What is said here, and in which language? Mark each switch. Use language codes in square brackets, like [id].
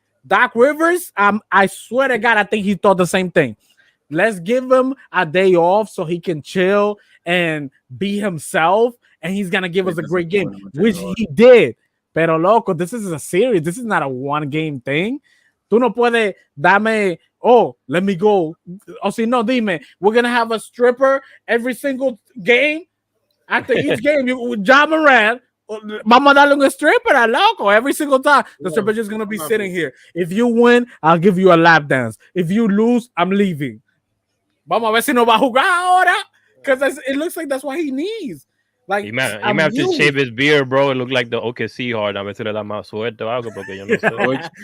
[en] Doc Rivers, I swear to God, I think he thought the same thing. Let's give him a day off so he can chill and be himself, and he's gonna give us a great game, which he did. [es] Pero loco, [en] this is a series. This is not a one-game thing. [es] Tú no puedes dame, [en] let me go. [es] O si no, dime, [en] we're gonna have a stripper every single game. After each game, [es] John Moran, vamos a darle un stripper a loco [en] every single time. The stripper just gonna be sitting here. If you win, I'll give you a lap dance. If you lose, I'm leaving. [es] Vamos a ver si no va a jugar ahora. [en] Because it looks like that's what he needs. Like, He might have to shave his beard, bro. It look like the OKC hard. [es] A veces le da más suerte o algo porque yo no sé.